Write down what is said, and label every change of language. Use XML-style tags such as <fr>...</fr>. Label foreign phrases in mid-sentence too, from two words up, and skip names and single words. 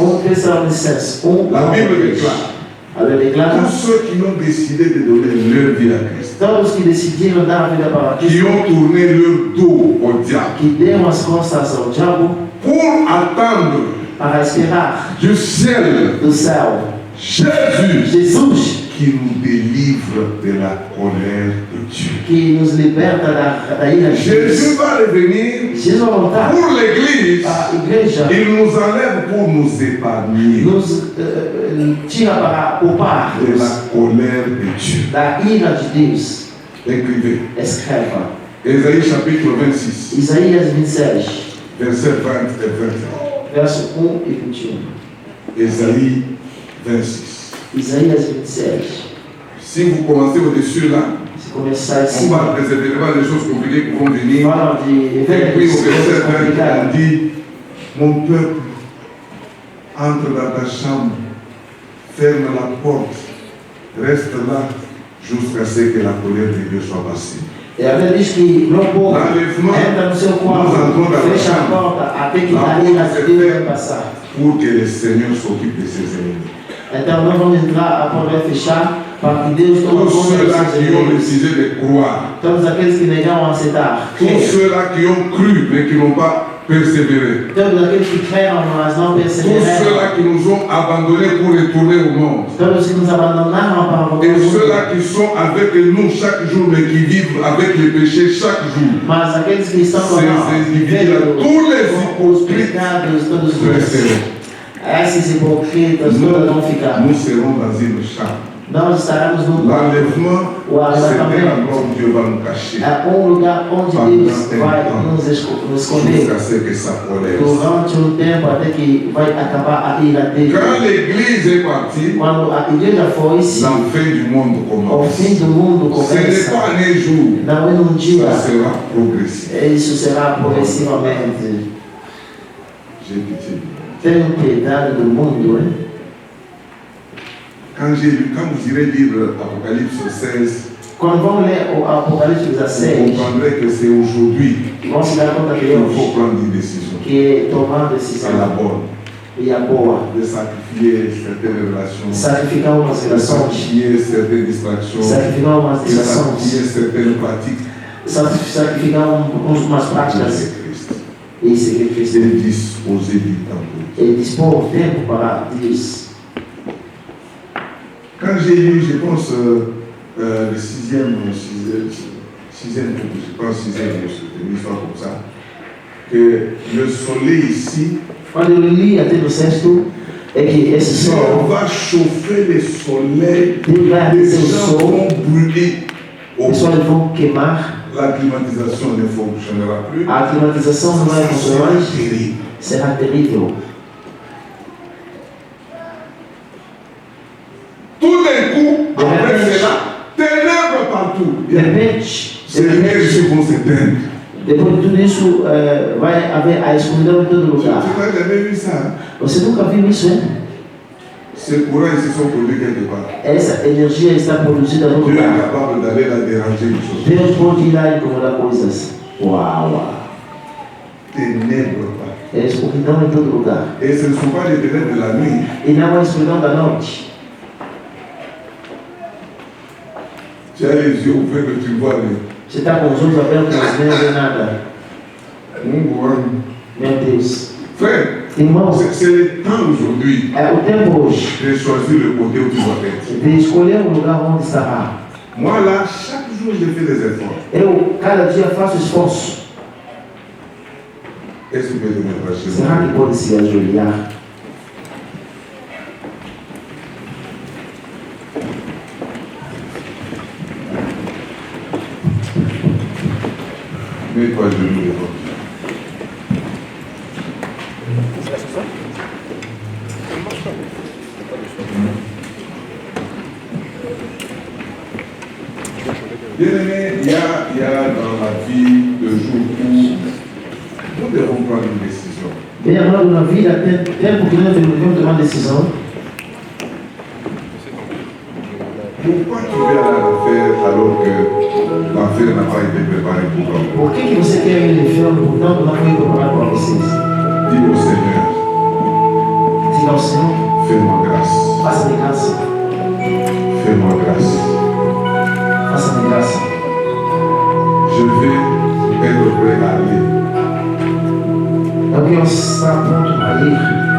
<pt>1 Tessalonicenses 1,</pt> <fr>La 9 Bible a 10. déclare,</fr> <pt>A Bíblia declara,</pt> <fr>tous ceux qui ont décidé de donner leur vie à Christ,</fr> <pt>todos que decidiram dar a vida para</pt> <fr>qui</fr> <pt>Cristo,</pt> <fr>ont tourné leur dos au diable</fr> <pt>que deram as costas ao diabo</pt> <fr>pour attendre</fr> <pt>para esperar</pt> <fr>du ciel</fr> <pt>do céu</pt> <fr>Jésus</fr> <pt>Jesus,</pt> <fr>qui nous délivre de la colère de Dieu.</fr> <pt>que nos liberta da ira de</pt> <fr>Jésus</fr> <pt>Deus.</pt> <fr>va revenir</fr> <pt>Jesus vai voltar</pt> <fr>pour l'Église.</fr> <pt>para a igreja,</pt> <fr>Il nous enlève pour nous épargner</fr> <pt>nos tira para poupar</pt> <fr>de la colère de Dieu.</fr> <pt>da ira de Deus.</pt> <fr>Écrivez.</fr> <pt>Escreva.</pt> <fr>Ésaïe chapitre 26,</fr> <pt>Isaías 27,</pt> <fr>versets 20 et 21.</fr> <pt>verso 1 e 21.</pt> <fr>Ésaïe 26.</fr> <pt>Isaías 27.</pt> <fr>Si vous commencez au-dessus là,</fr> <pt>Se começar</pt> <fr>on</fr> <pt>assim,</pt> <fr>va préserver des choses compliquées qui vont venir.</fr> <pt>falam de</pt> <fr>Et</fr> <pt>eventos,</pt> <fr>puis au verset</fr> <pt>coisas</pt> <fr>20, on</fr> <pt>complicadas.</pt> <fr>dit, mon peuple, entre dans ta chambre, ferme la porte, reste là jusqu'à ce que la colère de Dieu soit passée.</fr> <pt>E a Bíblia diz que meu povo</pt> <fr>L'enlèvement,</fr> <pt>entra no seu quarto, fecha a porta até que a ira de Deus vai passar.</pt> <fr>pour que le Seigneur s'occupe de ses ennemis.</fr> <pt>Então nós vamos entrar, a porta vai fechar para que Deus tome</pt> <fr>Tous</fr> <pt>conta</pt> <fr>ceux-là</fr> <pt>dos seus</pt> <fr>qui ont</fr> <pt>inimigos.</pt> <fr>décidé de croire,</fr> <pt>Todos aqueles que negaram aceitar.</pt> <fr>tous ceux-là qui ont cru mais qui n'ont pas persévéré,</fr> <pt>Todos aqueles que creram, mas não</pt> <fr>tous</fr> <pt>perseveraram.</pt> <fr>ceux-là qui nous ont abandonnés pour retourner au monde,</fr> <pt>Todos que nos abandonaram para voltar</pt> <fr>et</fr> <pt>ao</pt> <fr>ceux-là</fr> <pt>mundo.</pt> <fr>qui sont avec nous chaque jour mais qui vivent avec les péchés chaque jour.</fr> <pt>Mas aqueles que estão conosco,</pt> <fr>Ces individus-là, tous les</fr> <pt>com os</pt> <fr>hypocrites</fr> <pt>pecados, todos os</pt> <fr>resteront.</fr> <pt>esses hipocritas, todos vão ficar.</pt> <fr>Nous serons dans une chambre.</fr> <pt>Nós estaremos num</pt> <fr>L'enlèvement,</fr> <pt>O</pt> <fr>c'est un</fr> <pt>arrebatamento</pt> <fr>endroit où Dieu va nous cacher</fr> <pt>lugar onde Deus vai nos esconder</pt> <fr>jusqu'à ce que ça colère.</fr> <pt>durante tempo até que vai acabar a ira dele.</pt> <fr>Quand l'Église est partie,</fr> <pt>Quando a igreja foi,</pt> <fr>la fin du monde</fr> <pt>o</pt> <fr>commence.</fr> <pt>fim do mundo</pt> <fr>Ce n'est</fr> <pt>começa.</pt> <fr>pas un jour,</fr> <pt>Não é num dia,</pt> <fr>ça sera progressif.</fr> <pt>isso será progressivamente.</pt> <fr>J'ai pitié du monde.</fr> <pt>Tenham piedade do mundo,</pt> <fr>hein? Quand vous irez lire Apocalypse 16,</fr> <pt>Quando vão ler o Apocalipse</pt> <fr>vous</fr> <pt>16,</pt> <fr>comprendrez que c'est aujourd'hui</fr> <pt>vão se dar conta que</pt> <fr>qu'il faut</fr> <pt>Deus</pt> <fr>prendre une décision.</fr> <pt>que tomar</pt> <fr>C'est la</fr> <pt>decisão</pt> <fr>bonne.</fr> <pt>e a boa,</pt> <fr>De sacrifier certaines relations,</fr> <pt>sacrificar umas</pt> <fr>de</fr> <pt>relações,</pt> <fr>sacrifier certaines distractions,</fr> <pt>sacrificar umas</pt> <fr>de sacrifier</fr> <pt>distrações,</pt> <fr>certaines pratiques.</fr> <pt>sacrificar umas práticas</pt> <fr>C'est Christ.</fr> <pt>e seguir Cristo.</pt> <fr>C'est disposer du temps pour Dieu.</fr> <pt>E dispor o tempo para Deus.</pt> <fr>Quand j'ai lu, je pense, le sixième, je pense sixième, c'était une histoire comme ça, que le soleil ici,</fr> <pt>Quando eu li até no sexto, é que esse</pt> <fr>Dieu</fr> <pt>sol,</pt> <fr>va chauffer le soleil,</fr> <pt>Deus vai</pt> <fr>les</fr> <pt>aquecer o</pt> <fr>gens</fr> <pt>sol,</pt> <fr>vont brûler.</fr> <pt>os pessoas vão queimar,</pt> <fr>La climatisation ne fonctionnera plus.</fr> <pt>a climatização não vai</pt> <fr>Ça</fr> <pt>funcionar</pt> <fr>sera</fr> <pt>mais,</pt> <fr>terrible.</fr> <pt>será terrível.</pt> <fr>Tout d'un coup, après cela, ténèbres partout.</fr> <pt>De repente,</pt> <fr>Ces énergies vont s'éteindre.</fr> <pt>depois de tudo isso, vai haver a escuridão em todo</pt> <fr>Tu</fr> <pt>lugar.</pt> <fr>n'as jamais vu ça.</fr> <pt>Você nunca viu isso,</pt> <fr>hein? Ces courants ici sont produits quelque part.</fr> <pt>Essa energia está produzida no</pt> <fr>Dieu est</fr> <pt>lugar.</pt> <fr>capable d'aller la déranger les choses.</fr> <pt>Deus pode ir lá e incomodar coisas. Uau!</pt> <fr>Ténèbres partout.</fr> <pt>É escuridão em todo lugar.</pt> <fr>Et ce ne sont pas les ténèbres de la nuit.</fr> <pt>E não é a escuridão da noite.</pt> <fr>Tu as les yeux ouverts que tu vois les.</fr> <pt>Você está com os olhos abertos, mas não vê nada. Meu Deus.</pt> <fr>Frère,</fr> <pt>Irmão,</pt> <fr>c'est le temps aujourd'hui</fr> <pt>é o tempo hoje</pt> <fr>de choisir le côté où tu vas être.</fr> <pt>de escolher o lugar onde estará.</pt> <fr>Moi là, chaque jour, je fais des efforts.</fr> <pt>Eu, cada dia, faço esforço.</pt> <fr>Est-ce que tu peux te mettre à chez</fr> <pt>Será</pt> <fr>moi?</fr> <pt>que pode se ajoelhar?</pt> <fr>Mets-toi à genoux devant Dieu. Bien-aimé, il y a dans la vie de jour où nous devons prendre une décision.</fr> <pt>Bem, agora na vida, tempo que nós devemos tomar decisão.</pt> <fr>Pourquoi tu veux aller à l'affaire alors que l'affaire n'a pas été préparée pour toi?</fr> <pt>Por que você quer ir no inferno, portanto, não foi preparado para vocês?</pt> <fr>Dis au Seigneur,</fr> <pt>Diga ao Senhor,</pt> <fr>fais-moi grâce,</fr> <pt>faça-me graça,</pt> <fr>fais-moi grâce.</fr> <pt>faça-me graça.</pt> <fr>Je vais être prêt à aller.</fr> <pt>Eu quero estar pronto para ir.</pt>